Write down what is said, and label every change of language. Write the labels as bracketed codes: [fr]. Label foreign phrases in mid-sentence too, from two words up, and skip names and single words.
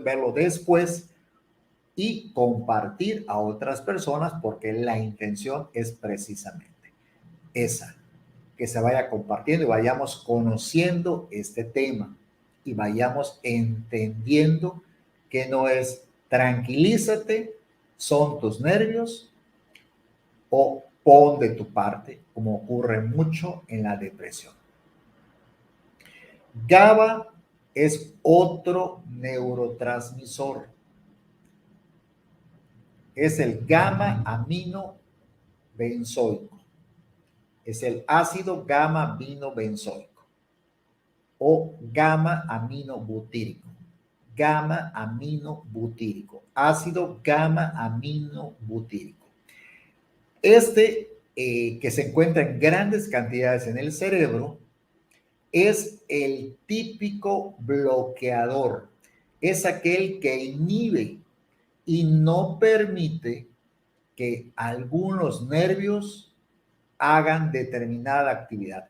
[es] verlo después y compartir a otras personas porque la intención es precisamente esa, que se vaya compartiendo y vayamos conociendo este tema y vayamos entendiendo que no es tranquilízate, son tus nervios o pon de tu parte, como ocurre mucho en la depresión. GABA es otro neurotransmisor. Es el gamma amino benzoico. Es el ácido gamma amino benzoico o gamma amino butírico. Gamma amino butírico. Ácido gamma amino butírico. Que se encuentra en grandes cantidades en el cerebro, es el típico bloqueador. Es aquel que inhibe y no permite que algunos nervios hagan determinada actividad.